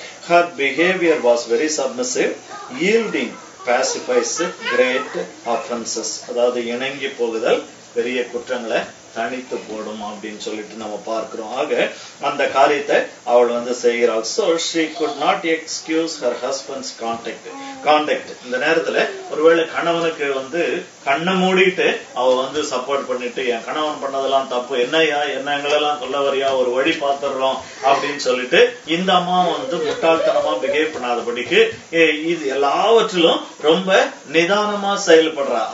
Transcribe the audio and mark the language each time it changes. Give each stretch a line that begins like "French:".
English: Her behavior was very submissive. Yielding pacifies great offenses.
Tamil: அதாவது இணங்கி போகுதல் பெரிய குற்றங்களை தனித்து போடும் அப்படின்னு சொல்லிட்டு நம்ம பார்க்கிறோம். ஆக அந்த காரியத்தை அவள் செய்கிறாள்.
English: So she could not excuse her husband's conduct.
Tamil: இந்த நேரத்துல ஒருவேளை கணவனுக்கு கண்ணை மூடிட்டு அவ சப்போர்ட் பண்ணிட்டு, என் கணவன் பண்ணதெல்லாம் தப்பு, என்னையா எங்களெல்லாம் சொல்ல வரியா, ஒரு வழி பார்த்துடுறோம் அப்படின்னு சொல்லிட்டு இந்த அம்மா முட்டாள்தனமா பிஹேவ் பண்ணாதபடிக்கு இது எல்லாவற்றிலும் ரொம்ப நிதானமா செயல்படுறா.